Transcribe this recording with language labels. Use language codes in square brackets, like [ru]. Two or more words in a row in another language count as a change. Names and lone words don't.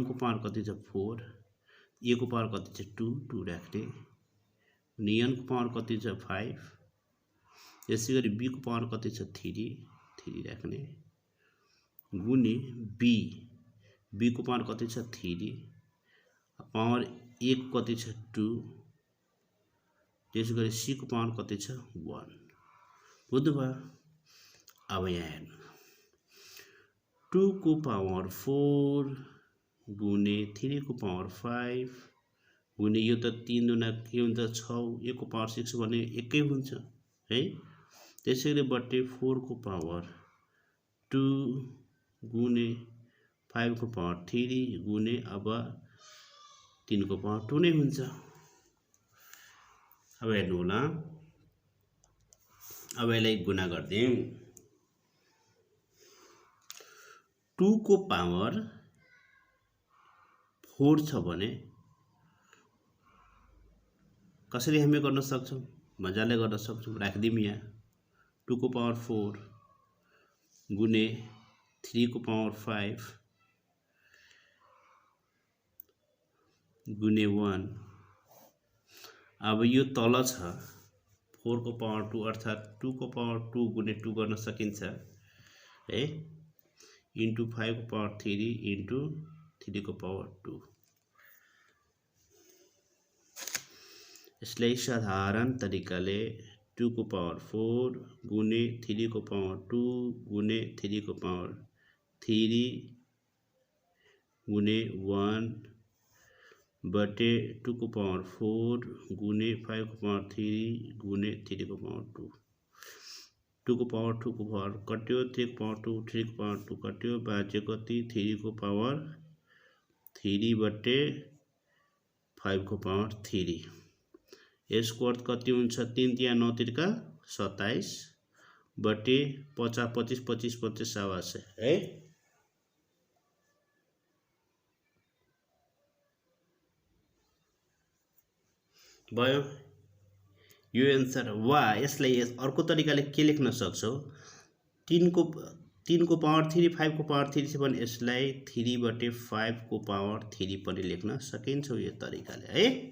[ne] को पावर कति छ 4 a को पावर कति छ 2 राख्ने अनि n को पावर कति छ 5 यसैगरी b को पावर कति छ 3 राख्ने गुणे b को पावर कति छ 3 पावर a को कति छ 2 त्यसैगरी c को पावर कति छ 1 बुझ्नु भयो अब यहाँ हेर्नु 2 को पावर 4 गुणे 3 को पावर 5 गुणे यो त 3 दुना के हुन्छ 6 a को पावर 6 भने एकै हुन्छ है त्यसैले बट्टे 4 को पावर 2 गुणे 5 को पावर 3 गुणे अब 3 को पावर 2 नै हुन्छ अब हेर्नु होला अब यसलाई गुणा गर्दियौं 2 को पावर 4 छ भने कसरी हामी गर्न सक्छौं मजाले गर्न सक्छौं राख्दियौं यहाँ 2 को पावर 4 गुणे 3 को पावर 5 गुणे 1 अब यो तल छ 4 को पावर 2 अर्थात 2 को पावर 2 गुणे 2 गर्न सकिन्छ है इन्टु 5 को पावर 3 इन्टु 3 को पावर 2 यसलाई साधारण तरिकाले 2 को पावर 4 गुणे 3 को पावर 2 गुणे 3 को पावर 3 गुणे 1 बटे 2 को पावर 4 गुणे 5 को पावर 3 गुणे 3 को पावर 2 2 को पावर कट्यो 3 को पावर 2 3 को पावर 2 कट्यो बाँच्यो कति 3 को पावर 3 बटे 5 को पावर 3 यसको अर्थ कति हुन्छ 3 तिया 9 तिरका 27 बटे 50 25 25 25 आवाज है भयो यो एन्सर वा यसलाई अर्को तरिकाले के लेख्न सक्छौ 3 को पावर 3 5 को पावर 3 छ भने यसलाई 3 बटे 5 को पावर 3 पनि लेख्न सकिन्छ यो तरिकाले है